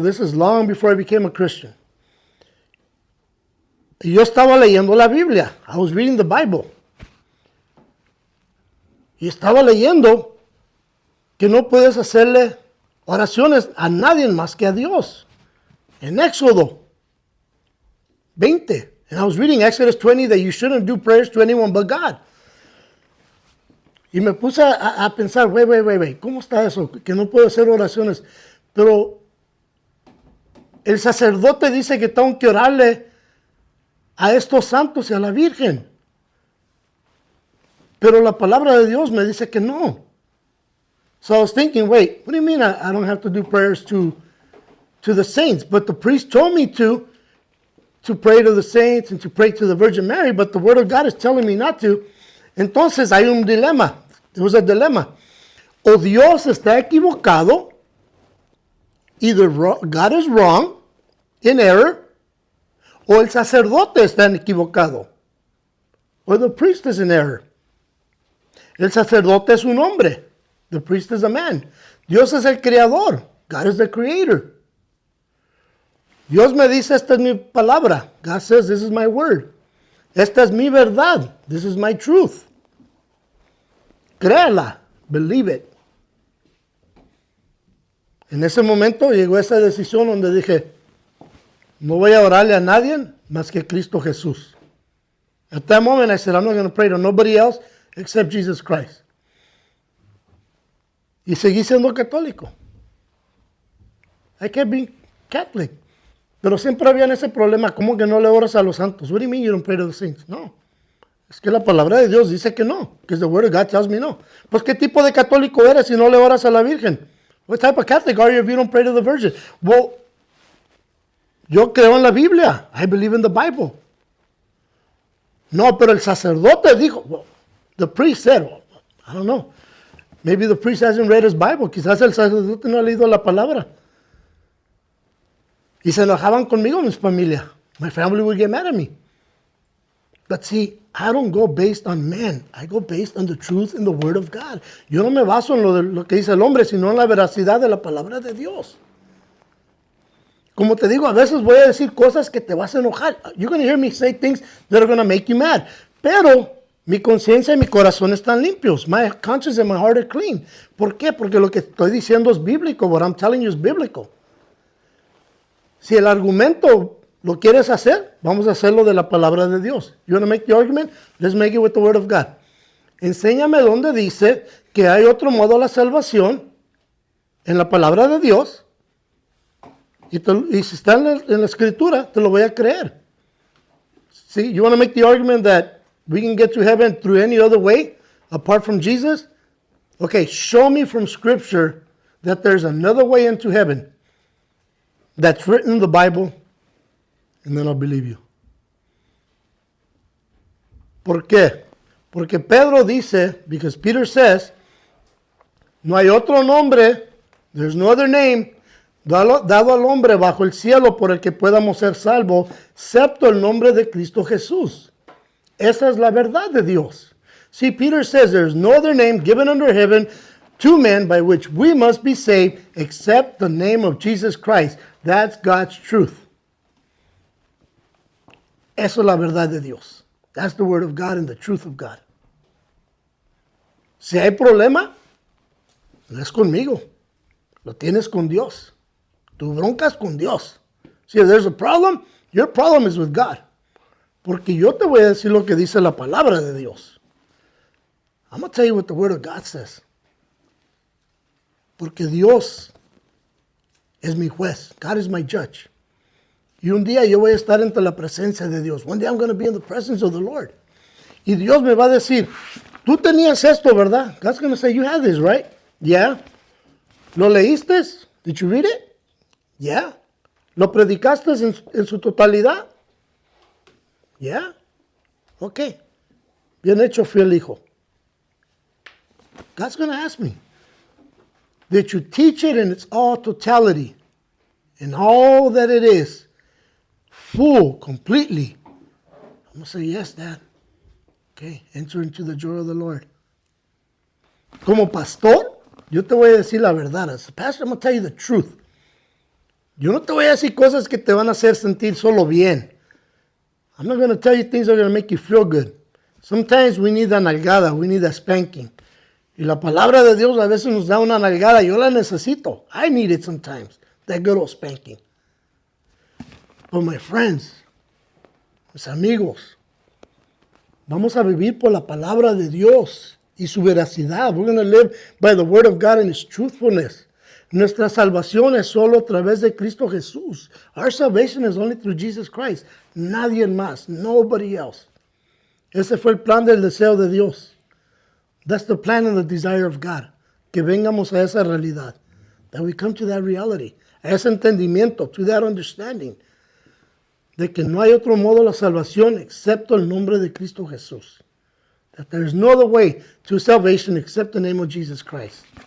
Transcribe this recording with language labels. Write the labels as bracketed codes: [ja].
[en] This is long before I became a Christian. [es] Y yo estaba leyendo la Biblia. [en] I was reading the Bible. [es] Y estaba leyendo que no puedes hacerle oraciones a nadie más que a Dios. En Éxodo 20. [en] And I was reading Exodus 20 that you shouldn't do prayers to anyone but God. [es] Y me puse a pensar, wait, ¿cómo está eso? Que no puedo hacer oraciones. Pero el sacerdote dice que tengo que orarle a estos santos y a la Virgen. Pero la palabra de Dios me dice que no. [en] So I was thinking, wait, what do you mean I don't have to do prayers to the saints? But the priest told me to pray to the saints and to pray to the Virgin Mary, but the Word of God is telling me not to. [es] Entonces hay un dilema. [en] There was a dilemma. [es] O Dios está equivocado, [en] either God is wrong, in error, [es] o el sacerdote está equivocado, [en] or the priest is in error. [es] El sacerdote es un hombre. [en] The priest is a man. [es] Dios es el creador. [en] God is the creator. [es] Dios me dice, esta es mi palabra. [en] God says, this is my word. [es] Esta es mi verdad. [en] This is my truth. [es] Créala. [en] Believe it. [es] En ese momento llegó esa decisión donde dije, no voy a orarle a nadie más que Cristo Jesús. [en] At that moment I said, I'm not going to pray to nobody else except Jesus Christ. [es] y seguí siendo católico. [en] I kept being Catholic. [es] Pero siempre había ese problema, ¿cómo que no le oras a los santos? [en] What do you mean you don't pray to the saints? [es] No. Es que la palabra de Dios dice que no. [en] Because the word of God tells me no. [es] Pues, ¿qué tipo de católico eres si no le oras a la Virgen? [en] What type of Catholic are you if you don't pray to the Virgin? [es] Well, yo creo en la Biblia. [en] I believe in the Bible. [es] No, pero el sacerdote dijo, [en] well, the priest said, well, I don't know. Maybe the priest hasn't read his Bible. [es] Quizás el sacerdote no ha leído la palabra. Y se enojaban conmigo, mis familia. [en] My family would get mad at me. But see, I don't go based on man. I go based on the truth in the Word of God. [es] Yo no me baso en lo que dice el hombre, sino en la veracidad de la palabra de Dios. Como te digo, a veces voy a decir cosas que te vas a enojar. [en] You're going to hear me say things that are going to make you mad. [es] Pero mi conciencia y mi corazón están limpios. [en] My conscience and my heart are clean. [es] ¿Por qué? Porque lo que estoy diciendo es bíblico. [en] What I'm telling you is biblical. [es] Si el argumento lo quieres hacer, vamos a hacerlo de la palabra de Dios. [en] You want to make the argument? Let's make it with the word of God. [es] Enséñame dónde dice que hay otro modo a la salvación en la palabra de Dios. Y si está en la escritura, te lo voy a creer. [en] See, you want to make the argument that we can get to heaven through any other way apart from Jesus? Okay, show me from scripture that there's another way into heaven that's written in the Bible, and then I'll believe you. [es] ¿Por qué? Porque Pedro dice, [en] because Peter says, [es] no hay otro nombre, [en] there's no other name, [es] dado al hombre bajo el cielo por el que podamos ser salvos, excepto el nombre de Cristo Jesús. Esa es la verdad de Dios. [en] See, Peter says there's no other name given under heaven to men by which we must be saved except the name of Jesus Christ. That's God's truth. [es] Eso es la verdad de Dios. [en] That's the word of God and the truth of God. [es] Si hay problema, no es conmigo. Lo tienes con Dios. Tu bronca es con Dios. [en] See, if there's a problem, your problem is with God. [es] Porque yo te voy a decir lo que dice la palabra de Dios. [en] I'm going to tell you what the word of God says. [es] Porque Dios es mi juez. [en] God is my judge. [es] Y un día yo voy a estar entre la presencia de Dios. [en] One day I'm going to be in the presence of the Lord. [es] Y Dios me va a decir, tú tenías esto, ¿verdad? [en] God's going to say, you had this, right? Yeah. [es] ¿Lo leíste? [en] Did you read it? Yeah. [es] ¿Lo predicaste en su totalidad? Yeah. Okay. Bien hecho, fiel hijo. [en] God's going to ask me, did you teach it in its all totality, in all that it is, full, completely? I'm going to say, yes, Dad. Okay, enter into the joy of the Lord. [es] Como pastor, yo te voy a decir la verdad. [en] As a pastor, I'm going to tell you the truth. [es] Yo no te voy a decir cosas que te van a hacer sentir solo bien. [en] I'm not going to tell you things that are going to make you feel good. Sometimes we need a nalgada, we need a spanking. [es] Y la palabra de Dios a veces nos da una nalgada. Yo la necesito. [en] I need it sometimes. That good old spanking. But my friends, [es] mis amigos, vamos a vivir por la palabra de Dios y su veracidad. [en] We're going to live by the word of God and His truthfulness. [es] Nuestra salvación es solo a través de Cristo Jesús. [en] Our salvation is only through Jesus Christ. [es] Nadie más. [en] Nobody else. [es] Ese fue el plan del deseo de Dios. [en] That's the plan and the desire of God. [es] Que vengamos a esa realidad. [en] That we come to that reality. [es] A ese entendimiento, [en] to that understanding. [es] De que no hay otro modo de la salvación excepto el nombre de Cristo Jesús. [en] That there is no other way to salvation except the name of Jesus Christ.